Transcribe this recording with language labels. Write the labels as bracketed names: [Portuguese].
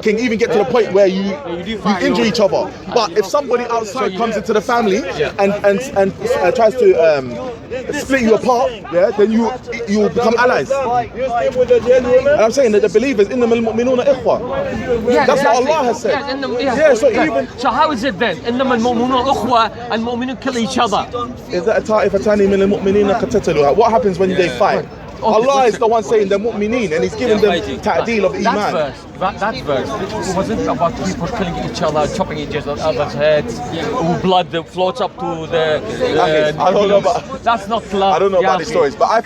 [English] It can even get to the point where you injure each other. But if somebody outside comes into the family and tries to split you apart, yeah, then you become allies. And I'm saying that the believers in the mu'minuna ikhwa. That's what Allah has said. So how is it then? [Arabic] إنما المؤمنون أخوة المؤمنون [English] kill each other. [Arabic] إذا طائفتان من المؤمنين قتتلوا. [English] What happens when they fight? Allah is the one saying the mu'mineen, and He's giving them ta'deel of iman. That verse, it wasn't about people killing each other, chopping each other's heads, blood that floats up to the. I don't know about. That's not love. I don't know about the stories, but I think